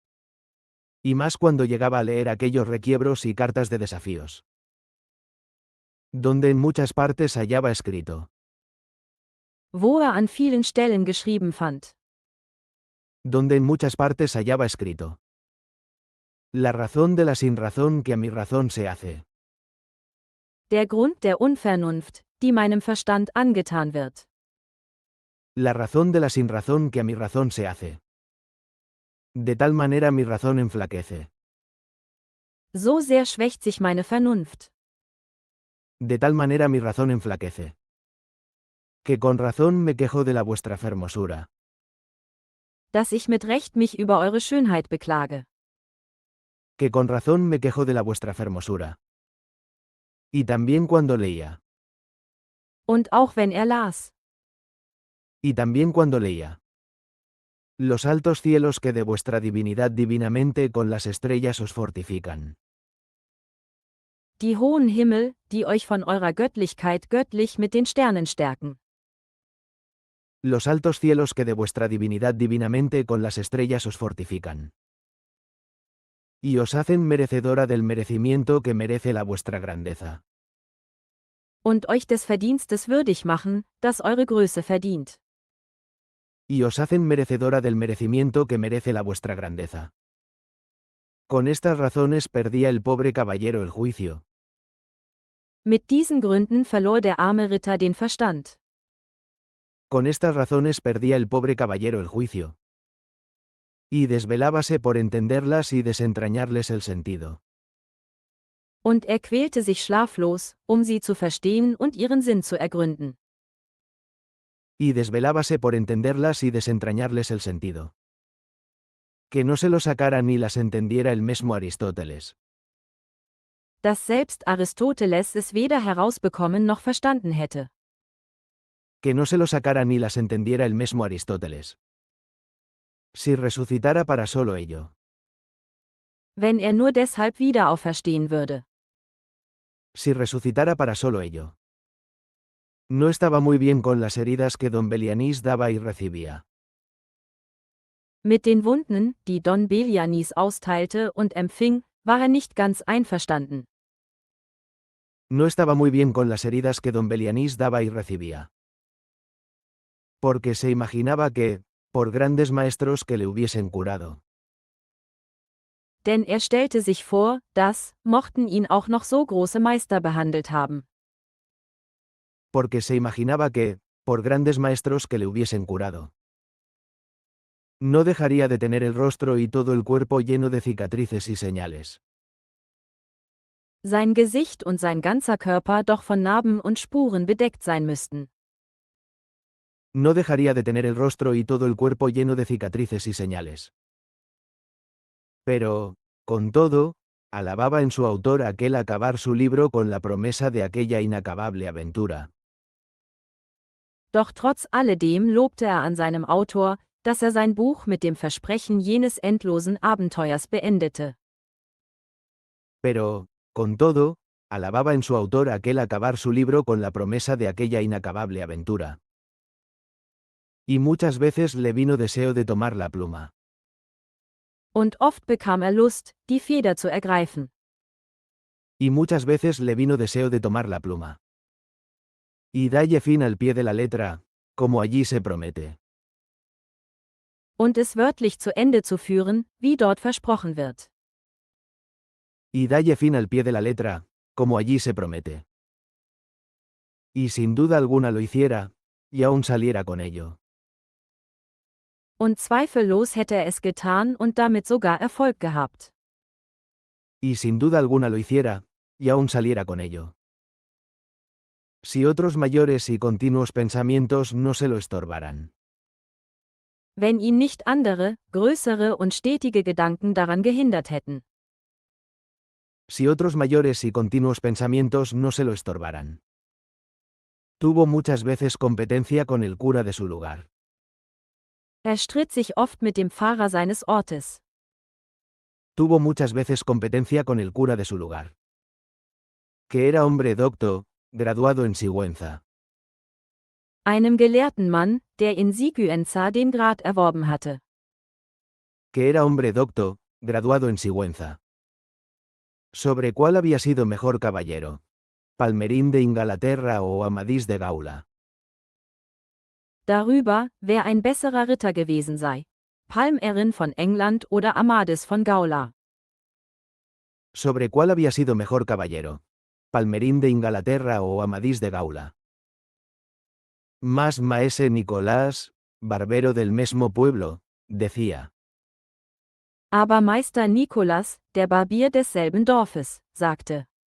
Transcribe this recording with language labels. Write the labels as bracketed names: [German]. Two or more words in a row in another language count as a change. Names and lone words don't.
[Spanish] Y más cuando llegaba a leer aquellos requiebros y cartas de desafíos. Donde en muchas partes hallaba escrito. [German] Wo er an vielen Stellen geschrieben fand. [Spanish] Donde en muchas partes hallaba escrito. La razón de la sinrazón que a mi razón se hace. [German] Der Grund der Unvernunft, die meinem Verstand angetan wird. [Spanish] La razón de la sinrazón que a mi razón se hace. De tal manera mi razón enflaquece. [German] So sehr schwächt sich meine Vernunft. [Spanish] De tal manera mi razón enflaquece. Que con razón me quejo de la vuestra fermosura. [German] Dass ich mit Recht mich über eure Schönheit beklage. [Spanish] Que con razón me quejo de la vuestra fermosura. Y también cuando leía. [German] Und auch wenn er las. [Spanish] Y también cuando leía. Los altos cielos que de vuestra divinidad divinamente con las estrellas os fortifican. [German] Die hohen Himmel, die euch von eurer Göttlichkeit göttlich mit den Sternen stärken. [Spanish] Los altos cielos que de vuestra divinidad divinamente con las estrellas os fortifican. y os hacen merecedora del merecimiento que merece la vuestra grandeza. [German] und euch des Verdienstes würdig machen, das eure Größe verdient. [Spanish] Y os hacen merecedora del merecimiento que merece la vuestra grandeza. Con estas razones perdía el pobre caballero el juicio. [German] Mit diesen Gründen verlor der arme Ritter den Verstand. [Spanish] Con estas razones perdía el pobre caballero el juicio. Y desvelábase por entenderlas y desentrañarles el sentido. [German] Und quälte sich schlaflos, sie zu verstehen und ihren Sinn zu ergründen. [Spanish] Y desvelábase por entenderlas y desentrañarles el sentido. Que no se lo sacara ni las entendiera el mismo Aristóteles. [German] Dass selbst Aristoteles es weder herausbekommen noch verstanden hätte. [Spanish] Que no se lo sacara ni las entendiera el mismo Aristóteles. Si resucitara para solo ello. [German] Wenn nur deshalb wieder auferstehen würde. [Spanish] Si resucitara para solo ello. No estaba muy bien con las heridas que don Belianís daba y recibía. [German] Mit den Wunden, die Don Belianis austeilte und empfing, war nicht ganz einverstanden. [Spanish] No estaba muy bien con las heridas que don Belianís daba y recibía. Porque se imaginaba que, por grandes maestros que le hubiesen curado. [German] Denn stellte sich vor, dass, mochten ihn auch noch so große Meister behandelt haben. [Spanish] Porque se imaginaba que, por grandes maestros que le hubiesen curado. No dejaría de tener el rostro y todo el cuerpo lleno de cicatrices y señales. [German] Sein Gesicht und sein ganzer Körper doch von Narben und Spuren bedeckt sein müssten. [Spanish] No dejaría de tener el rostro y todo el cuerpo lleno de cicatrices y señales. Pero, con todo, alababa en su autor aquel acabar su libro con la promesa de aquella inacabable aventura. [German] Doch trotz alledem lobte an seinem Autor, dass sein Buch mit dem Versprechen jenes endlosen Abenteuers beendete. [Spanish] Pero, con todo, alababa en su autor aquel acabar su libro con la promesa de aquella inacabable aventura. Y muchas veces le vino deseo de tomar la pluma. [German] Und oft bekam Lust, die Feder zu ergreifen. [Spanish] Y muchas veces le vino deseo de tomar la pluma. Y dalle fin al pie de la letra, como allí se promete. [German] Und es wörtlich zu Ende zu führen, wie dort versprochen wird. [Spanish] Y dalle fin al pie de la letra, como allí se promete. Y sin duda alguna lo hiciera, y aún saliera con ello. [German] Und zweifellos hätte es getan und damit sogar Erfolg gehabt. [Spanish] Y sin duda alguna lo hiciera, y aún saliera con ello. Si otros mayores y continuos pensamientos no se lo estorbaran. [German] Wenn ihn nicht andere, größere und stetige Gedanken daran gehindert hätten. [Spanish] Si otros mayores y continuos pensamientos no se lo estorbaran. Tuvo muchas veces competencia con el cura de su lugar. [German] Stritt sich oft mit dem Pfarrer seines Ortes. [Spanish] Tuvo muchas veces competencia con el cura de su lugar. Que era hombre docto, graduado en Sigüenza. [German] Einem gelehrten Mann, der in Sigüenza den Grad erworben hatte. [Spanish] Que era hombre docto, graduado en Sigüenza. ¿Sobre cuál había sido mejor caballero? ¿Palmerín de Inglaterra o Amadís de Gaula? [German] Darüber, wer ein besserer Ritter gewesen sei. Palmerin von England oder Amadis von Gaula. [Spanish] ¿Sobre cuál había sido mejor caballero? ¿Palmerín de Inglaterra o Amadís de Gaula? Más maese Nicolás, barbero del mismo pueblo, decía. [German] Aber Meister Nicolas, der Barbier desselben Dorfes, sagte.